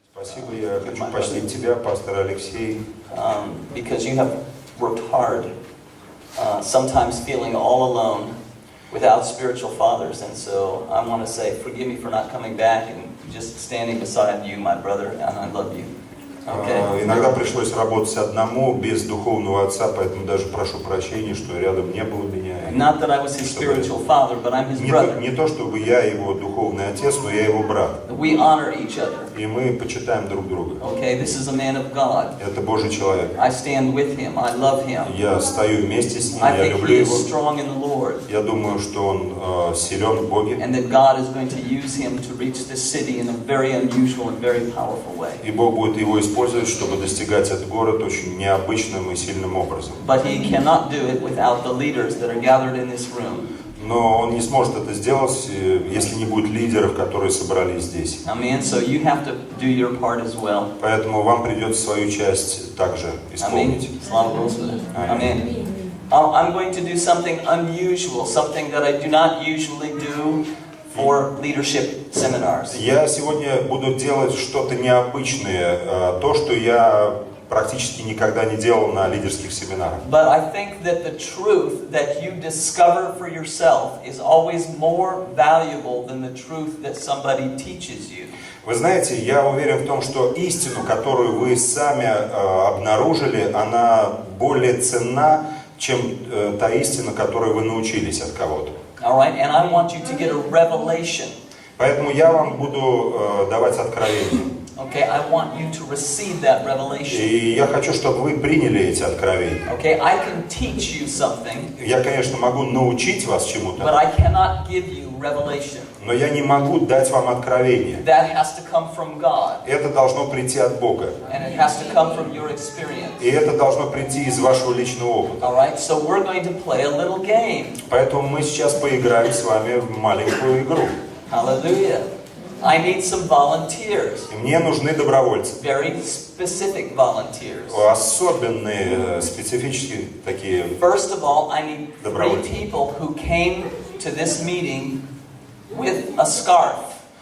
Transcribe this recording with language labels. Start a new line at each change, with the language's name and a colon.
Russian: Спасибо, я хочу почтить тебя, пастор Алексей.
English: Because you have worked hard, sometimes feeling all alone, without spiritual fathers, and so I want to say, forgive me for not coming back and just standing beside you, my brother, and I love you. Okay?
Russian: Иногда пришлось работать одному, без духовного отца, поэтому даже прошу прощения, что рядом не было меня.
English: Not that I was his spiritual father, but I'm his brother.
Russian: Не то, чтобы я его духовный отец, но я его брат.
English: We honor each other.
Russian: И мы почитаем друг друга.
English: Okay, this is a man of God.
Russian: Это Божий человек.
English: I stand with him. I love him.
Russian: Я стою вместе с ним,
English: I
Russian: я
English: think
Russian: люблю
English: he
Russian: его.
English: is strong in the Lord.
Russian: Я думаю, что он силен в Боге.
English: And that God is going to use him to reach this city in a very unusual and very powerful way.
Russian: И Бог будет его использовать, чтобы достигать этот город очень необычным и сильным образом.
English: But he cannot do it without the leaders that are gathered in this room.
Russian: Но он не сможет это сделать, если не будет лидеров, которые собрались здесь.
English: Amen. So you have to do your part as well.
Russian: Поэтому вам придется свою часть также исполнить.
English: Amen. I'm going to do something unusual, something that I do not usually do for leadership seminars.
Russian: Я сегодня буду делать что-то необычное, то, что я практически никогда не делал на лидерских семинарах.
English: But I think that the truth that you discover for yourself is always more valuable than the truth that somebody teaches you.
Russian: Вы знаете, я уверен в том, что истину, которую вы сами обнаружили, она более ценна, чем та истина, которой вы научились от кого-то.
English: All right, and I want you to get a revelation.
Russian: Поэтому я вам буду давать откровения.
English: Okay, I want you to receive that revelation.
Russian: И я хочу, чтобы вы приняли эти откровения.
English: Okay, I can teach you something.
Russian: Я, конечно, могу научить вас чему-то.
English: But I cannot give you revelation.
Russian: Но я не могу дать вам откровение.
English: That has to come from God.
Russian: Это должно прийти от Бога.
English: And it has to come from your experience.
Russian: И это должно прийти из вашего личного опыта.
English: All right, so we're going to play a little game.
Russian: Поэтому мы сейчас поиграем с вами в маленькую игру.
English: Hallelujah. I need some volunteers.
Russian: И мне нужны добровольцы.
English: Very specific volunteers.
Russian: Особенные, специфические такие.
English: First of all, I need 3
Russian: добровольцы.
English: people who came to this meeting with a scarf.